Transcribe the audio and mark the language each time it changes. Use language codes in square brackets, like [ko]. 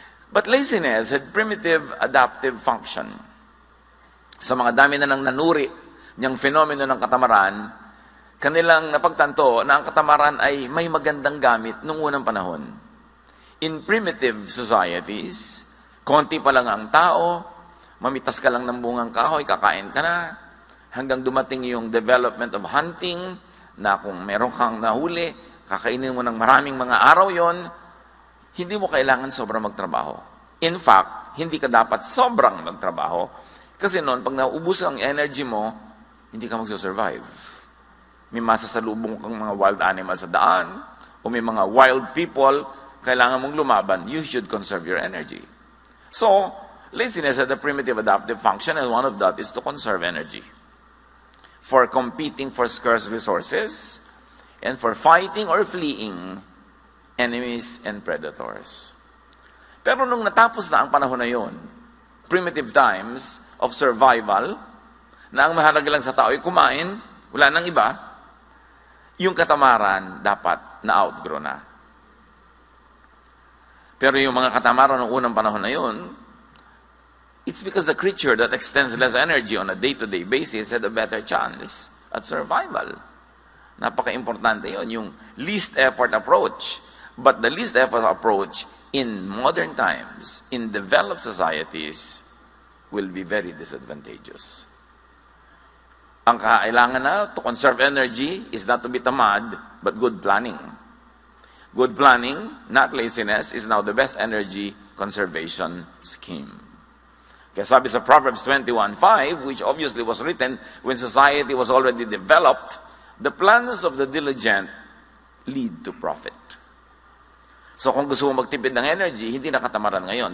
[en] But laziness had primitive adaptive function. [tl] Sa mga dami na nang nanuri niyang fenomeno ng katamaran, kanilang napagtanto na ang katamaran ay may magandang gamit noong unang panahon. [en] In primitive societies, [tl] konti pa lang ang tao, mamitas ka lang ng bungang kahoy, kakain ka na, hanggang dumating yung development of hunting, na kung meron kang nahuli, kakainin mo ng maraming mga araw yon, hindi mo kailangan sobrang magtrabaho. In fact, hindi ka dapat sobrang magtrabaho kasi noon, pag naubos ang energy mo, hindi ka magsusurvive. May masasalubong kang mga wild animals sa daan o may mga wild people, kailangan mong lumaban, [en] you should conserve your energy. So, laziness had a primitive adaptive function and one of that is to conserve energy. For competing for scarce resources and for fighting or fleeing enemies and predators. [tl] Pero nung natapos na ang panahon na yon, [en] primitive times of survival, [tl] na ang mahalaga lang sa tao ay kumain, wala nang iba, yung katamaran dapat na-outgrow na. Pero yung mga katamaran ng unang panahon na yun, [en] it's because the creature that extends less energy on a day-to-day basis had a better chance at survival. [tl] Napaka-importante yun, yung least effort approach. [en] But the least effort approach in modern times, in developed societies, will be very disadvantageous. [tl] Ang kailangan na [en] to conserve energy is not to be tamad, but good planning. Good planning, not laziness, is now the best energy conservation scheme. [tl] Kaya sabi sa [en] Proverbs 21:5, which obviously was written when society was already developed, the plans of the diligent lead to profit. [tl] So kung gusto mo magtipid ng energy, hindi na katamaran ngayon.